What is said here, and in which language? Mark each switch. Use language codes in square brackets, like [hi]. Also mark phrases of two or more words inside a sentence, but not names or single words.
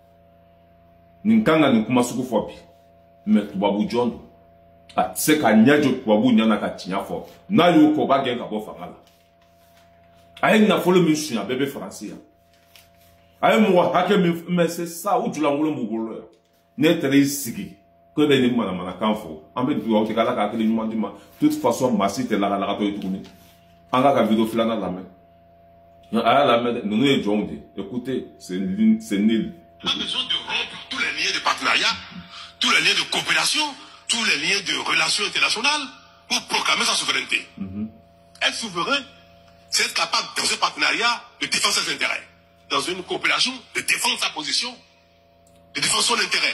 [bm] nin kan ka nin kuma sugu fɔ bi mais tubabu jɔn don a tɛ se ka ɲɛ jɔ tubabu ɲɛna ka tiɲɛ fɔ n'a y'o kɔ o b'a gɛn ka bɔ fanga la a ye nafolo min suɲɛ a bɛɛ bɛ Faransi yan a ye mɔgɔ hakɛ min [fr] mais c'est ça [bm] o julankolon b'u bolo yan ne taara i sigi ko bɛ nin manamanakan fɔ an bɛ dugawu kɛ Ala ka hakili ɲuman d'i ma [fr] de toute façon [bm] maa si tɛ lagalagatɔ ye tuguni an k'a ka vidéo filanan lamɛn a y'a lamɛn dɛ ninnu ye jɔnw de [fr] écoutez c'est nul. On a besoin de rompre tous les liens de partenariat, tous les liens de coopération, tous les liens de relations internationales pour proclamer sa souveraineté. Être souverain, c'est être capable dans ce partenariat de défendre ses intérêts. Dans une coopération, de défendre sa position, de défendre son intérêt.